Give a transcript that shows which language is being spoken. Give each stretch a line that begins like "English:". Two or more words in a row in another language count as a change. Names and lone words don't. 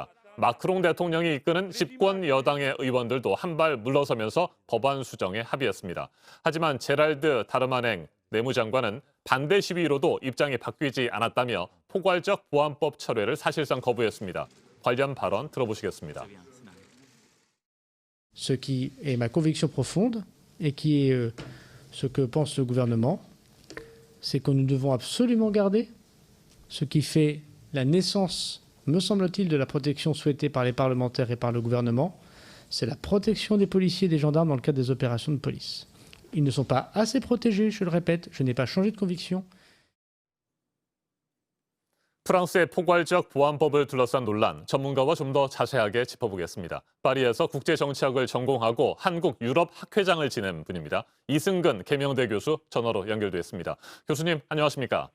Korean: 마크롱 대통령이 이끄는 집권 여당의 의원들도 한 발 물러서면서 법안 수정에 합의했습니다. 하지만 제랄드 다르마냉 내무장관은 반대 시위로도 입장이 바뀌지 않았다며 포괄적 보안법 철회를 사실상 거부했습니다. 관련 발언 들어보시겠습니다.
French: Ce qui est ma conviction profonde et qui est ce que pense le gouvernement, c'est que nous devons absolument garder ce qui fait la naissance, me semble-t-il, de la protection souhaitée par les parlementaires et par le gouvernement, c'est la protection des policiers et des gendarmes dans le cadre des opérations de police. Ils ne sont pas assez protégés, je le répète, je n'ai pas changé de conviction.
Korean: 프랑스의 포괄적 보안법을 둘러싼 논란, 전문가와 좀 더 자세하게 짚어보겠습니다. 파리에서 국제정치학을 전공하고 한국 유럽 학회장을 지낸 분입니다. 이승근 계명대 교수 전화로 연결됐습니다. 교수님, 안녕하십니까?